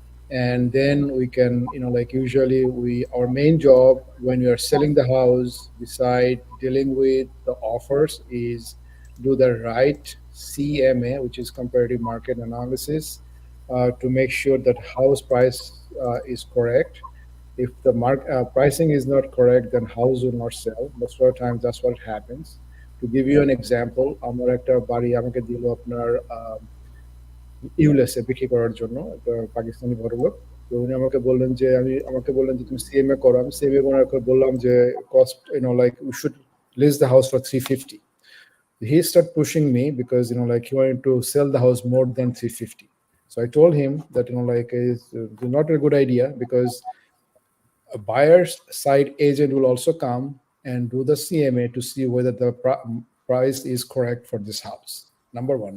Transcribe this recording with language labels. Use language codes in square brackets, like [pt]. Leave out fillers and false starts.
[en] And then we can usually our main job when we are selling the house, beside dealing with the offers, is do the right CMA, which is comparative market analysis, to make sure that house price is correct. If the pricing is not correct, then house will not sell. Most of the times that's what happens. To give you an example, [bn] আমার একটা বাড়ি আমাকে দিল আপনার USA বিক্রি করার জন্য, একটা পাকিস্তানি ভদ্রলোক। তো উনি আমাকে বললেন যে তুমি সিএমএ করো। আমি সিএমএ করার পর বললাম যে cost [en] we should list the house for 350. He started pushing me because he wanted to sell the house more than 350. So I told him that it's not a good idea, because a buyer's side agent will also come and do the CMA to see whether the price is correct for this house. Number one.